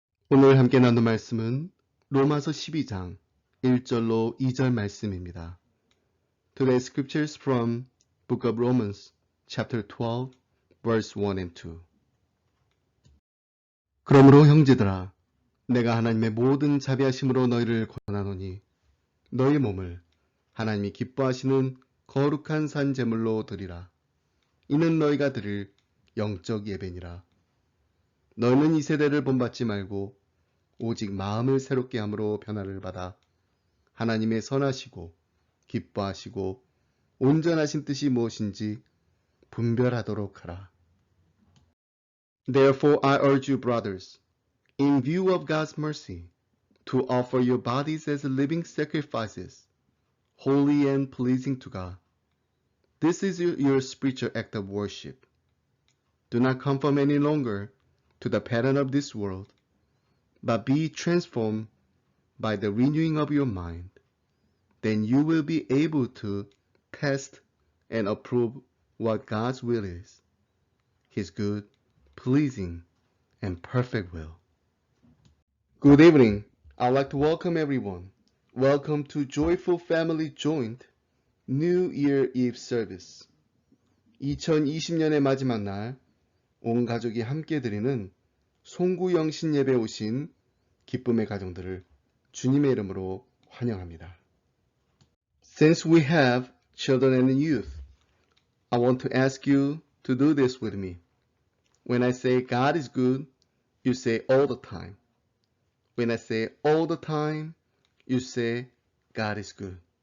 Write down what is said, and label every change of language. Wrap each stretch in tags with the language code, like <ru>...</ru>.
<ko>오늘 함께 나눌 말씀은 로마서 12장 1절로 2절 말씀입니다.</ko> <en>Today's scriptures from Book of Romans, chapter 12, verse 1 and 2.</en> <ko>그러므로 형제들아, 내가 하나님의 모든 자비하심으로 너희를 권하노니 너희 몸을 하나님이 기뻐하시는 거룩한 산 제물로 드리라. 이는 너희가 드릴 영적 예배니라. 너희는 이 세대를 본받지 말고 오직 마음을 새롭게 함으로 변화를 받아 하나님의 선하시고 기뻐하시고 온전하신 뜻이 무엇인지 분별하도록 하라.</ko> <en>Therefore I urge you, brothers, in view of God's mercy, to offer your bodies as living sacrifices, holy and pleasing to God. This is your spiritual act of worship. Do not conform any longer to the pattern of this world, but be transformed by the renewing of your mind. Then you will be able to test and approve what God's will is, His good, pleasing, and perfect will. Good evening. I'd like to welcome everyone. Welcome to Joyful Family Joint New Year Eve Service.</en> <ko>2020년의 마지막 날, 온 가족이 함께 드리는 송구영신 예배 오신 기쁨의 가정들을 주님의 이름으로 환영합니다.</ko> <en>Since we have children and youth, I want to ask you to do this with me. When I say God is good, you say all the time. When I say all the time, you say God is good.</en>